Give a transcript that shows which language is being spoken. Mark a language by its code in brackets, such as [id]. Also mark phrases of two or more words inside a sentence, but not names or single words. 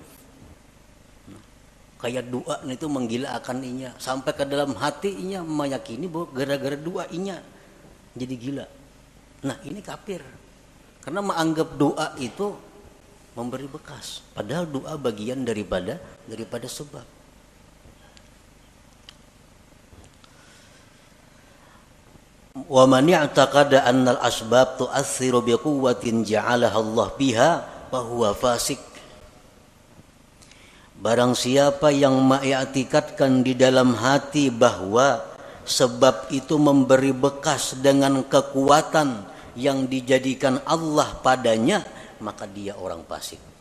[bjn] Kayak doa itu menggila akan inya. Sampai ke dalam hati inya meyakini bahwa gara-gara doa inya jadi gila. Nah ini kafir. Karena menganggap doa itu memberi bekas. Padahal doa bagian daripada sebab. [ar] ومن اعتقد أن الأسباب تؤثر بقوة جعلها الله بها فهو فاسق. [bjn] Barang siapa yang mengiktikadkan di dalam hati bahwa sebab itu memberi bekas dengan kekuatan yang dijadikan Allah padanya, maka dia orang fasik.